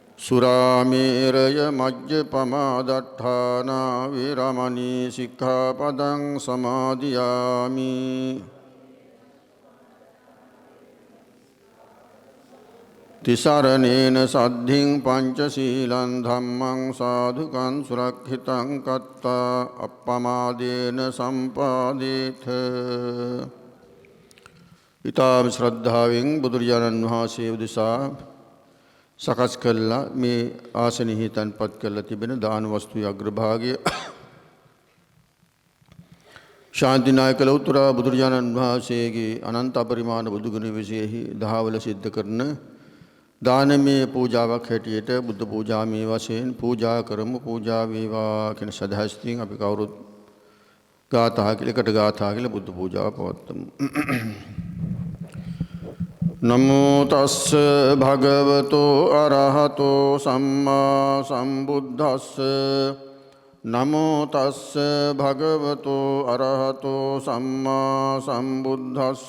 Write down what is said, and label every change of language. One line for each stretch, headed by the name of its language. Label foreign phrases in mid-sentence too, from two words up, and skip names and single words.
Pali: සුරාමේරය මජ්ජපමාදට්ඨානා වේරමණී සික්ඛාපදං සමාදියාමි. තිසරණේන සද්ධින් පංචශීලං ධම්මං සාධුකං සුරක්ෂිතං කତ୍තා අප්පමාදේන සම්පාදේත.
Sinhala: ඊතාව ශ්‍රද්ධාවෙන් බුදුරජාණන් වහන්සේ උදෙසා සකස් කළා මේ ආසනෙහි තන්පත් කරලා තිබෙන දාන වස්තුවේ අග්‍රභාගය ශාන්තිනායක ලෞතර බුදුරජාණන් වහන්සේගේ අනන්ත අපරිමාණ බුදුගුණ විශේෂෙහි දහවල සිද්ධ කරන දානමය පූජාවක් හැටියට බුද්ධ පූජාමය වශයෙන් පූජා කරමු. පූජා වේවා කියන සදහස්තින් අපි කවුරුත් ගාථා කියලා ගාථා කියලා බුද්ධ පූජාව පවත්වමු.
Pali: නමෝ තස්ස භගවතෝ අරහතෝ සම්මා සම්බුද්දස්ස. නමෝ තස්ස භගවතෝ අරහතෝ සම්මා සම්බුද්දස්ස.